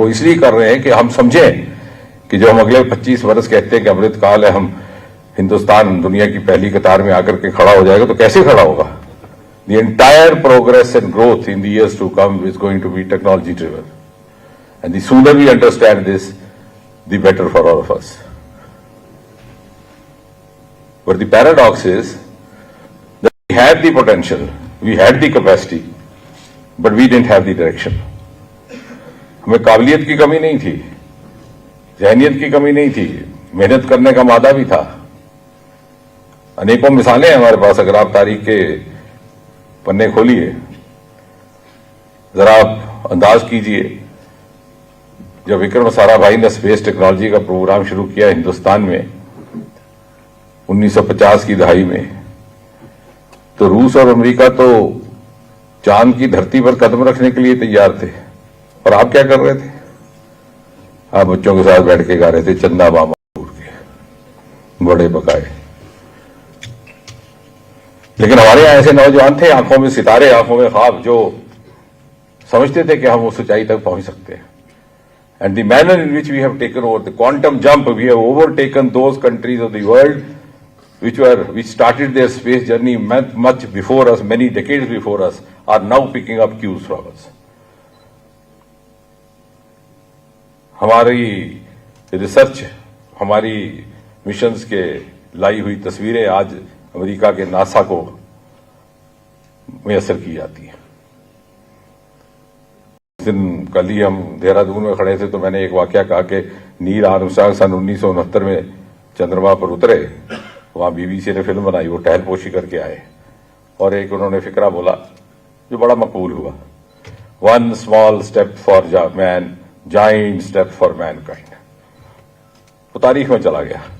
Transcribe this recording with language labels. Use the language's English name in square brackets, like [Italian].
[Urdu] وہ اس لیے کر رہے ہیں کہ ہم سمجھیں کہ جو ہم اگلے 25 برس کہتے ہیں کہ امرت کال ہے، ہم ہندوستان دنیا کی پہلی قطار میں آ کر کے کھڑا ہو جائے گا، تو کیسے کھڑا ہوگا؟ [English] The entire progress and growth in the years to come is going to be technology driven, and the sooner we understand this the better for all of us. But the paradox is that we had the potential, we had the capacity, but we didn't have the direction. [Urdu] ہمیں قابلیت کی کمی نہیں تھی، ذہنیت کی کمی نہیں تھی، محنت کرنے کا مادہ بھی تھا. انیکوں مثالیں ہیں ہمارے پاس. اگر آپ تاریخ کے پنے کھولیے، ذرا آپ انداز کیجئے، جب وکرم سارا بھائی نے اسپیس ٹیکنالوجی کا پروگرام شروع کیا ہندوستان میں 1950 کی دہائی میں، تو روس اور امریکہ تو چاند کی دھرتی پر قدم رکھنے کے لیے تیار تھے، اور آپ کیا کر رہے تھے؟ آپ بچوں کے ساتھ بیٹھ کے گا رہے تھے چندا ماما کے بڑے بقائے. لیکن ہمارے یہاں ایسے نوجوان تھے، آنکھوں میں ستارے، آنکھوں میں خواب، جو سمجھتے تھے کہ ہم اس اونچائی تک پہنچ سکتے ہیں. [English] And the manner in which we have taken over the quantum jump, we have overtaken those countries of the world which started their space journey much before us, many decades before us, are now picking up cues from us. [Urdu] ہماری research, ہماری missions کے لائی ہوئی تصویریں آج امریکہ کے NASA کو میسر کی جاتی ہیں. کل ہی ہم دہرادون میں کھڑے تھے تو میں نے ایک واقعہ کہا کہ نیل آرمسٹرانگ سن 1969 میں چندرما پر اترے، وہاں بی بی سی نے فلم بنائی، وہ ٹہل پوشی کر کے آئے، اور ایک انہوں نے فقرہ بولا جو بڑا مقبول ہوا، [English] One small step for man, giant step for mankind. [Urdu] وہ تاریخ میں چلا گیا.